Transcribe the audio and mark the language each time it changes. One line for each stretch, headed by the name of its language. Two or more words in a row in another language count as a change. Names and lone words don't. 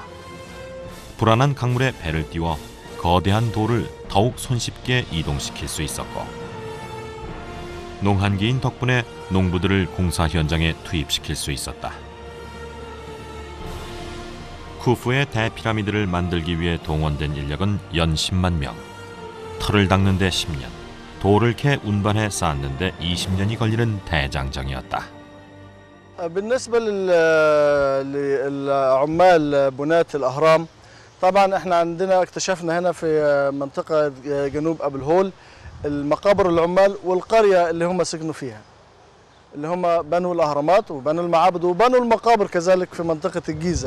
Korean: 불안한 강물에 배를 띄워 거대한 돌을 더욱 손쉽게 이동시킬 수 있었고, 농한기인 덕분에 농부들을 공사 현장에 투입시킬 수 있었다. 쿠프의 대피라미드를 만들기 위해 동원된 인력은 연 10만 명. 터를 닦는 데 10년, 돌을 캐 운반해 쌓는 데 20년이 걸리는 대장정이었다.
Arabic: بالنسبة للعمال بناة الأهرام طبعا احنا عندنا اكتشفنا هنا في منطقة جنوب أبو الهول المقابر العمال والقرية اللي هم سكنوا فيها اللي هم بنوا الأهرامات وبنوا المعابد وبنوا المقابر كذلك في منطقة الجيزة.